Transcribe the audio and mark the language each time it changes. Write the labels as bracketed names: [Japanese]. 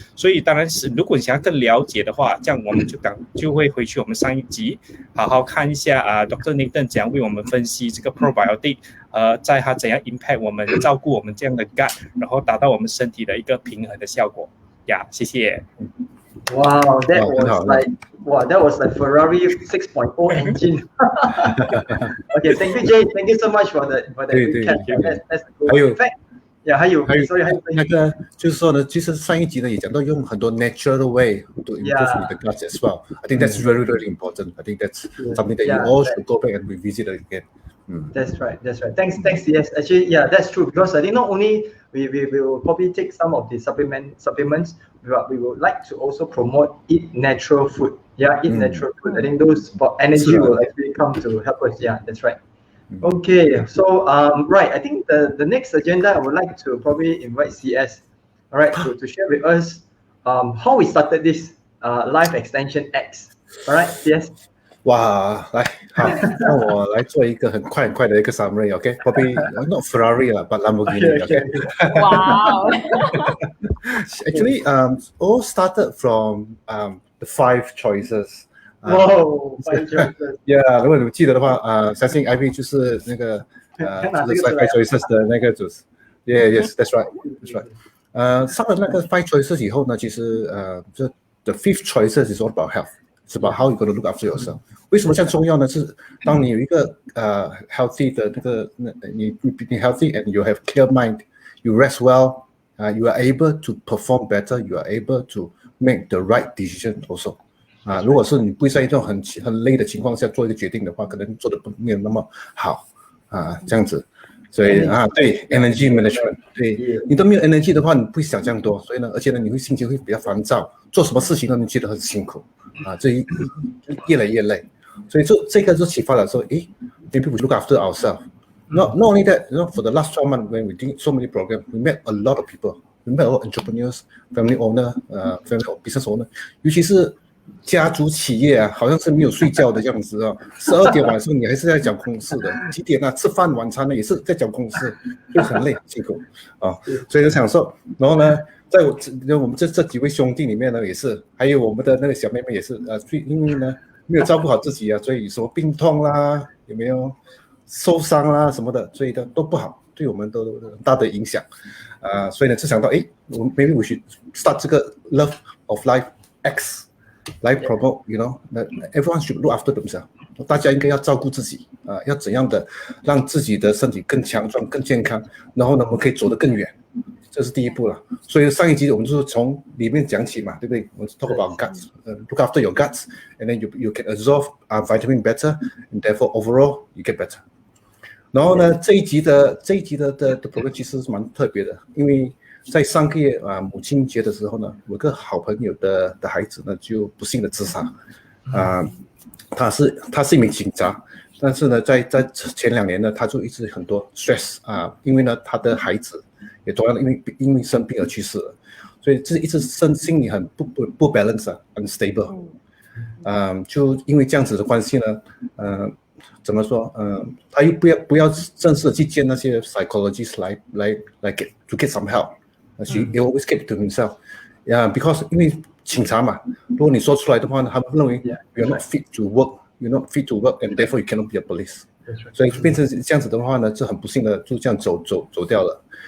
[Chinese] 所以当然是如果你想要更了解的话，这样我们就会回去我们上一集好好看一下Dr. Nathan 怎样为我们分析这个 probiotic， 在它怎样 impact 我们照顾我们这样的 gut， 然后达到我们身体的一个平衡的效果呀。谢谢。 [English] Wow, that was like Ferrari 6.0 engine. Okay, thank you, Jay. Thank you so much for the recap. That's good. [Chinese] 还有那个就是说呢，其实上一集呢也讲到用很多 [English] natural way to improve the gut as well. I think that's very, very important. I think that's something that you all should go back and revisit it again. That's right. Thanks. Yes, actually, that's true. Because I think not only we will probably take some of the supplements, but we would like to also promote eat natural food. Yeah, eat natural food. I think those energy will actually come to help us. Yeah, that's right. Okay, so right, I think the next agenda I would like to probably invite CS, all right, to share with us how we started this Life Extension X. All right, CS. [Chinese] 哇，来，好，那我来做一个很快的一个 summary，OK？ [English] Probably not Ferrari [Chinese] 啦， [English] but Lamborghini， [Chinese] OK？ [English] Wow. Actually, all started from the 5 choices. Wow, 5 choices. [Chinese] Yeah， 如果你们记得的话，相信 IP 就是那个就是 5 choices 的那个组织。 [English] Yes, that's right. [Chinese] 上了那个5 choices 以后呢，其实这 [English] the 5th choices is all about health.It's about how you're going to look after yourself. [Chinese] 为什么这样重要呢？是当你有一个healthy 的那个你 [English] healthy and you have clear mind, you rest well, you are able to perform better, you are able to make the right decision also. [Chinese] 如果是你不在一种很累的情况下做一个决定的话，可能做的没有那么好这样子。所以对 energy management， 对你都没有 energy 的话，你不会想这样多，所以呢，而且呢，你会心情会比较烦躁，做什么事情呢，你觉得很辛苦这越来越累，所以这个就启发了说， [English] maybe we look after ourselves. Not only that, for the last 12 months when we did so many programs, we met a lot of people. We met a lot of entrepreneurs, family owner, family business owner， [Chinese] 尤其是家族企业好像是没有睡觉的样子12点晚上你还是在讲公事的，几点吃饭晚餐呢也是在讲公事，就很累很辛苦所以就想说，然后呢，在我们这几位兄弟里面呢，也是还有我们的那个小妹妹也是因为呢没有照顾好自己所以什么病痛啦，有没有受伤啦什么的，所以都不好，对我们都有很大的影响所以呢就想到 [English] maybe we should start [Chinese] 这个 Love of Life X来 [English] promote, everyone should look after themselves. [Chinese] 大家应该要照顾自己要怎样的让自己的身体更强壮、更健康，然后呢，我们可以走得更远。这是第一步了。所以上一集我们就是从里面讲起嘛，对不对？ [English] 我们 talk about guts, look after your guts, and then you can absorb vitamin better, and therefore overall you get better. [Chinese] 然后呢，这一集的 program 其实是蛮特别的，因为在上个月母亲节的时候呢，有个好朋友的孩子呢就不幸的自杀，他是一名警察，但是呢，在前2年呢，他就一直很多 stress 因为呢他的孩子也同样的因为生病而去世了，所以这一直心理很不 balance unstable，就因为这样子的关系呢，怎么说？他又不要正式的去见那些 psychologists 来 get some help. [English] He always keep it to himself. Yeah, because [Chinese] 因为警察嘛，如果你说出来的话呢，他们认为 [English] you're not fit to work, you're not fit to work, and therefore you cannot be a police. [Chinese] 所以变成这样子的话呢，就很不幸的就这样走掉了。